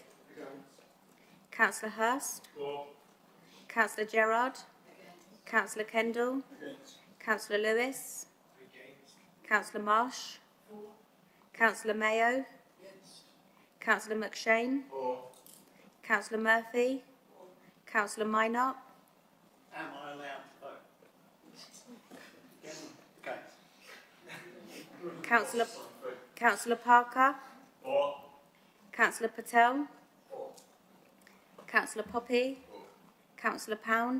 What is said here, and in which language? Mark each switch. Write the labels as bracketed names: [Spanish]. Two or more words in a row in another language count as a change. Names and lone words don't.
[English] Councillor Hurst. Councillor Gerard. Councillor Kendall. Councillor Lewis. Councillor Marsh. Councillor Mayo. Councillor McShane. Councillor Murphy. Councillor Minot. Am I allowed to vote? Okay. Councillor Parker. Councillor Patel. Councillor Poppy. Councillor Pound.